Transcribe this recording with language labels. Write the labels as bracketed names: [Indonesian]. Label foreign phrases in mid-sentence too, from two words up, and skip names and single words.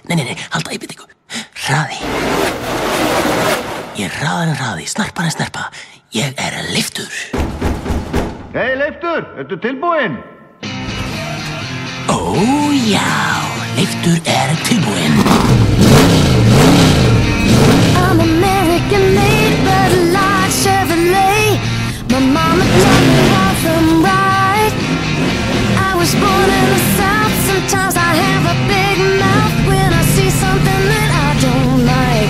[Icelandic] Nei, halda einbeitingu. Hraði. Ég hraðar en hraði, snarpar en snerpa. Ég Leiftur. Hei Leiftur, ertu tilbúinn? Ó já, Leiftur tilbúinn. [English] I'm American made, but a large Chevrolet. My mama taught me how to ride. I was born in the South. Sometimes I have a big mouth when I see something that I don't like.